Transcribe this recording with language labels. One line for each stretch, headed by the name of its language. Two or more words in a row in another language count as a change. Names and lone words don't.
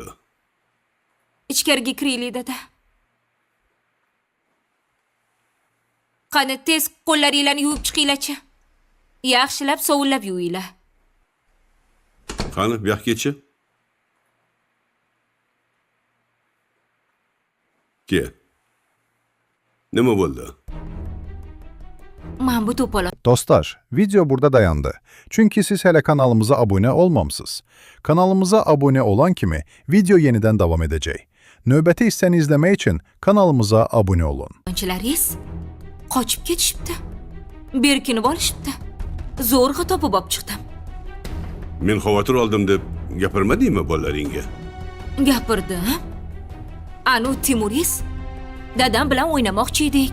Uzbek: Ichkariga kiraylik dedi. Qani tez qo'llaringlarni yuvib chiqinglar-chi. Yaxshilab sovullab yuvinglar. Qani, bu yoqqa ketchi. Ke. Nima bo'ldi? Men bu to'polon
Azerbaijani: Dostlar, video burada dayandı. Çünkü siz hele kanalımıza abone olmamışsınız. Kanalımıza abone olan kimi video yeniden devam edecek. Növbəti hissəni izlemek için kanalımıza abone olun.
Uzbek: Chilaringiz qochib ketishibdi. Berkinib olishibdi. Zo'rg'a topib olib chiqdim. Men xavotir oldim deb gapirmadingmi bolalaringga? Gapirdim. Anu Timuriz dadam bilan o'ynamoqchi edik.